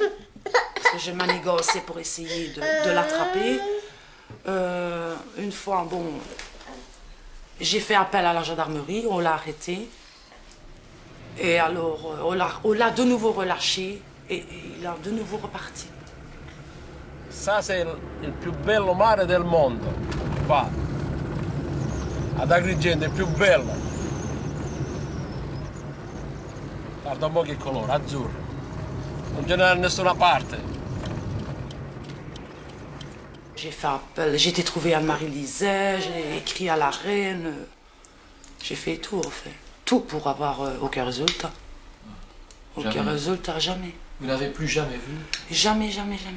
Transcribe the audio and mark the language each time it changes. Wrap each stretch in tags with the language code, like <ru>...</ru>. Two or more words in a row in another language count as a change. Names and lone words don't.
<fr>Parce que je manigançais pour essayer de l'attraper. Une fois, bon, j'ai fait appel à la gendarmerie, on l'a arrêté. Et alors, on l'a de nouveau relâché et il est de nouveau reparti. Ça, c'est</fr> <it>il più bello mare del mondo. Qua. Ad Agrigento, il più bello. Guarda un po' che colore, azzurro. Non ce n'è da nessuna parte.</it> <fr>J'ai fait appel, j'ai été trouvée à Marie-Lizet, j'ai écrit à la reine. J'ai fait tout, en fait. Tout pour avoir aucun résultat. Aucun résultat, jamais. Vous n'avez plus jamais vu? Jamais, jamais, jamais.</fr>